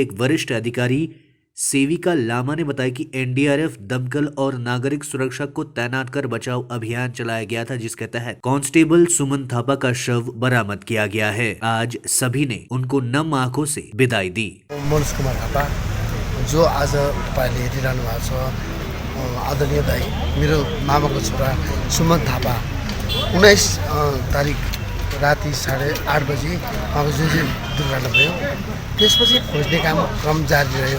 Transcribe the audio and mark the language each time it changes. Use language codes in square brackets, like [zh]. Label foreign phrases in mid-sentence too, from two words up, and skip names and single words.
[hi] विभाग की एक वरिष्ठ अधिकारी सेविका लामा ने बताया कि एनडीआरएफ, दमकल और नागरिक सुरक्षा को तैनात कर बचाव अभियान चलाया गया था, जिसके तहत कांस्टेबल सुमन थापा का शव बरामद किया गया है। आज सभी ने उनको नम आंखों से विदाई दी। [ne] मनोज कुमार थापा जो आज तपाईँले हेरिरहनु भएको छ, आदरणीय दाई मेरो मामाको छोरा सुमन थापा 19 तारिक राति 8:30 बजी उहाँको जुन चाहिँ दुर्घटना भयो, त्यसपछि खोज्ने क्रम जारी रह्यो।